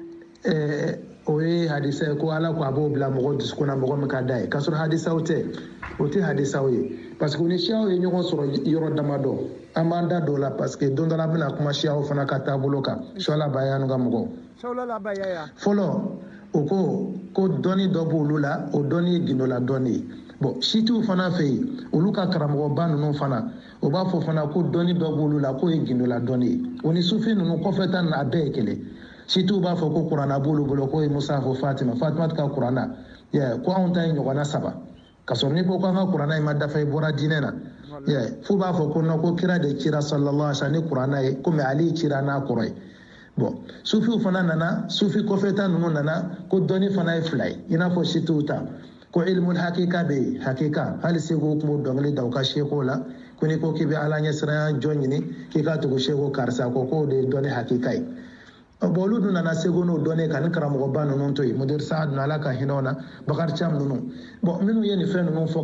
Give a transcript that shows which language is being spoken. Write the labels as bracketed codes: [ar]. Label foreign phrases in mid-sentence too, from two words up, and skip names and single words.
[bm] o ye hadisa ye ko ala ko a b'o bila mɔgɔ dusukun na mɔgɔ min ka d'a ye k'a sɔrɔ hadisaw tɛ o tɛ hadisaw ye [fr] parce que [bm] u ni siyaw ye ɲɔgɔn sɔrɔ yɔrɔ damadɔ an b'an da dɔw la [fr] parce que [bm] don dɔ la an bɛna kuma siyaw fana ka taabolo kan sɔla bayanu ka mɔgɔw fɔlɔ o ko dɔnni dɔ b'olu la o dɔnni ye gindola dɔnni ye bon sitiw fana fɛ yen olu ka karamɔgɔba ninnu fana o b'a fɔ fana ko dɔnni dɔ b'olu la k'o ye gindola dɔnni ye o ni sufi ninnu kɔfɛ ta nin a bɛɛ ye kelen sitiw b'a fɔ ko kuranna b'olu bolo k'o ye musa fɔ fatima ka kuranna ko anw ta ye ɲɔgɔnna 3 ka sɔrɔ n'i ko k'an ka kuranna in ma dafa i bɔra diinɛ na fo b'a fɔ ko non ko kira de cira [ar] صلى الله عليه وسلم [bm] ni kuranna ye komi ale cira n'a kɔrɔ ye bon sufiw fana nana sufi kɔfɛta ninnu nana ko dɔnni fana ye 2 ye i n'a fɔ sitiw ta ko [ar] علم الحقيقة [bm] bɛ yen hakika hali seko tun b'o dɔnkili da u ka seko la ko n'i ko k'i bɛ ala ɲɛsiranya jɔn ɲini k'i ka tugu seko karisa ko k'o de ye dɔnni hakika ye bon olu dun nana seko n'o dɔnni ka ni karamɔgɔba ninnu to yen mudir saad ala ka hinɛw na bakari cam ninnu bon minnu ye nin fɛn ninnu fɔ